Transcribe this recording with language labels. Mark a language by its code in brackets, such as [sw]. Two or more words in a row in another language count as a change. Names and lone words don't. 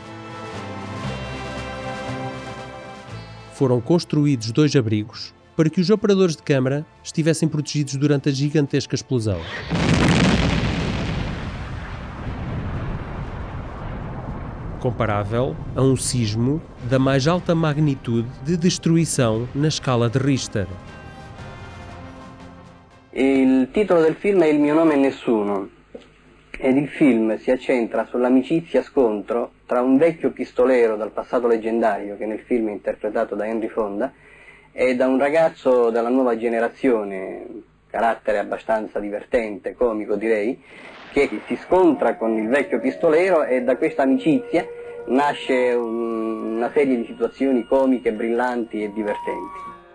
[pt] Foram construídos 2 abrigos para que os operadores de câmara estivessem protegidos durante a gigantesca explosão. Comparável a um sismo da mais alta magnitude de destruição na escala de Richter. [it] Il titolo del film è Il mio nome è Nessuno ed il film si accentra sull'amicizia-scontro tra un vecchio pistolero dal passato leggendario, che nel film è interpretato da Henry Fonda, e da un ragazzo della nuova generazione, carattere abbastanza divertente, comico direi, che si scontra con il vecchio pistolero e da questa amicizia nasce una serie di situazioni comiche, brillanti e divertenti.